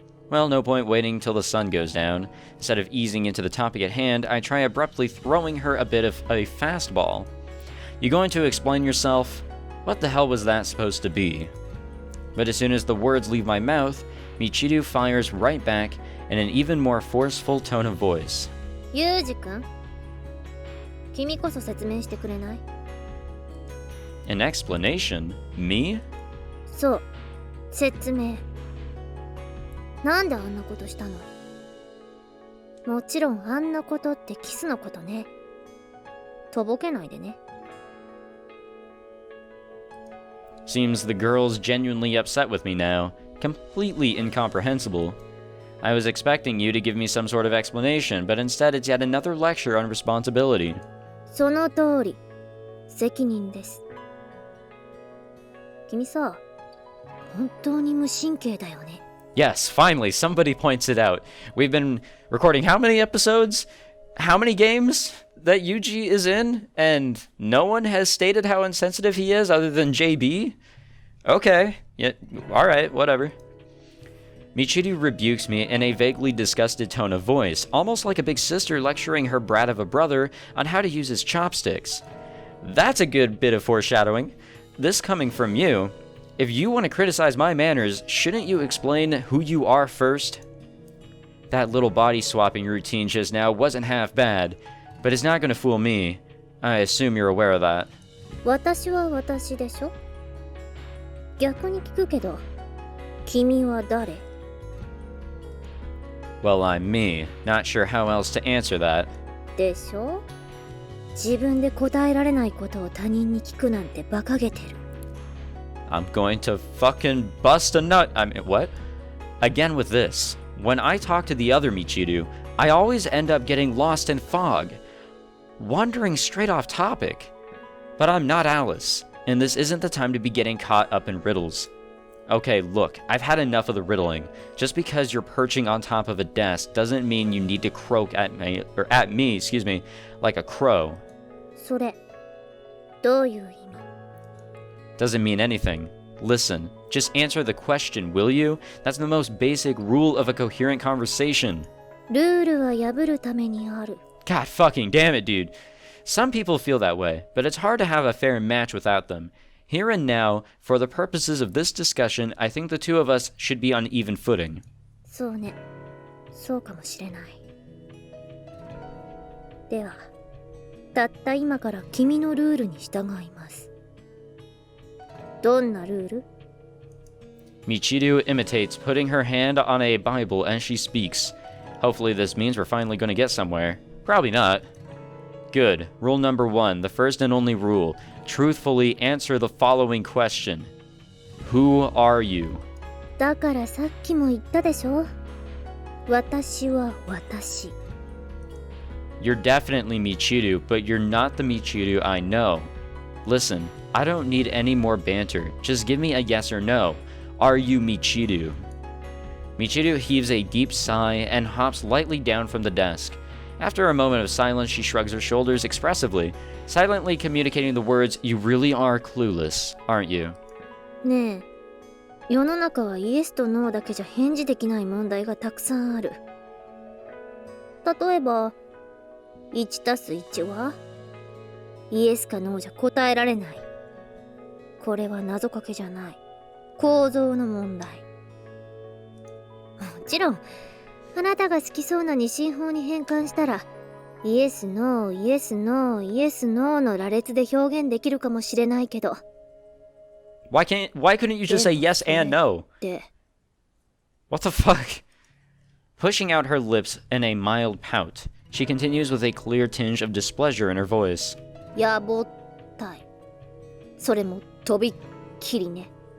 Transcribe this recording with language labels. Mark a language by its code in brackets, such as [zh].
[en] Well, no point waiting till the sun goes down. Instead of easing into the topic at hand, I try abruptly throwing her a bit of a fastball. You going to explain yourself? What the hell was that supposed to be? But as soon as the words leave my mouth, Michiru fires right back in an even more forceful tone of voice. [ja] Yuuji-kun, 君こそ説明してくれない? [en] An explanation? Me? [ja] そう、説明。なんであんなことしたの？もちろんあんなことってキスのことね。とぼけないでね。 [en] Seems the girl's genuinely upset with me now. Completely incomprehensible. I was expecting you to give me some sort of explanation, but instead it's yet another lecture on responsibility. [ja] その通り。責任です。君さ、本当に無神経だよね。 [en] Yes, finally, somebody points it out. We've been recording how many episodes? How many games that Yuuji is in? And no one has stated how insensitive he is other than JB? Okay, yeah, alright, whatever. Michiru rebukes me in a vaguely disgusted tone of voice, almost like a big sister lecturing her brat of a brother on how to use his chopsticks. That's a good bit of foreshadowing. This coming from you. If you want to criticize my manners, shouldn't you explain who you are first? That little body swapping routine just now wasn't half bad, but it's not going to fool me. I assume you're aware of that. [ja] 私は私でしょ？逆に聞くけど、君は誰？ [en] Well, I'm me. Not sure how else to answer that. [ja] でしょ？自分で答えられないことを他人に聞くなんて馬鹿げてる。 [en] I'm going to fucking bust a nut. I mean, what? Again with this. When I talk to the other Michiru, I always end up getting lost in fog, wandering straight off topic. But I'm not Alice, and this isn't the time to be getting caught up in riddles. Okay, look, I've had enough of the riddling. Just because you're perching on top of a desk doesn't mean you need to croak at me, like a crow. [ja] それどういう意味？ [en] Doesn't mean anything. Listen, just answer the question, will you? That's the most basic rule of a coherent conversation. [ja] ルールは破るためにある。 [en] God fucking damn it, dude. Some people feel that way, but it's hard to have a fair match without them. Here and now, for the purposes of this discussion, I think the two of us should be on even footing. [ja] そうね。そうかもしれない。では、たった今から君のルールに従います。どんなルール？ [en] Michiru imitates, putting her hand on a Bible as she speaks. Hopefully this means we're finally going to get somewhere. Probably not. Good. Rule number 1, the first and only rule. Truthfully answer the following question. Who are you? [ja] だからさっきも言ったでしょ。私は私。 [en] You're definitely Michiru, but you're not the Michiru I know. Listen, I don't need any more banter. Just give me a yes or no. Are you Michiru? Michiru heaves a deep sigh and hops lightly down from the desk. After a moment of silence, she shrugs her shoulders expressively, silently communicating the words, "You really are clueless, aren't you?" [ja] ねえ、世の中はイエスとノーだけじゃ返事できない問題がたくさんある。例えば、1+1 はイエスかノーじゃ答えられない。これは謎かけじゃない。構造の問題。もちろん、あなたが好きそうな二進法に変換したら、イエスノー、イエスノー、イエスノーの羅列で表現できるかもしれないけど。 [en] Why couldn't you just say yes and no? What the fuck? Pushing out her lips in a mild pout, she continues with a clear tinge of displeasure in her voice. [ja] やぼったい。それもとびっきりね。